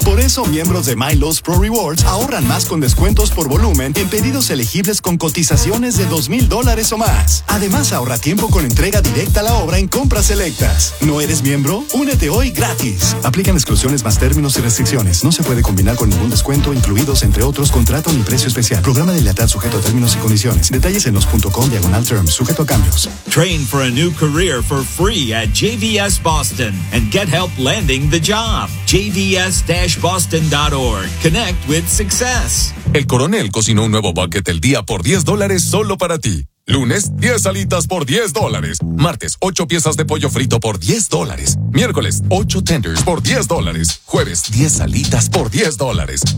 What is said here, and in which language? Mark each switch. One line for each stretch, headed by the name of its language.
Spanish: Por eso, miembros de My Lowe's Pro Rewards ahorran más con descuentos por volumen en pedidos elegibles con cotizaciones de $2,000 o más. Además, ahorra tiempo con entrega directa a la obra en compras selectas. ¿No eres miembro? Únete hoy gratis. Aplican exclusiones más términos y restricciones. No se puede combinar con ningún descuento, incluidos, entre otros, contrato ni precio especial. Programa de lealtad sujeto a términos y condiciones. Detalles en los.com/terms, sujeto a cambios.
English: Train for a new career for free at JVS Boston and get help landing the job. JVS-Boston.org. Connect with success.
Spanish: El Coronel cocinó un nuevo bucket el día por $10 solo para ti. Lunes, 10 alitas por $10. Martes, 8 piezas de pollo frito por $10. Miércoles, 8 tenders por $10. Jueves, 10 alitas por $10.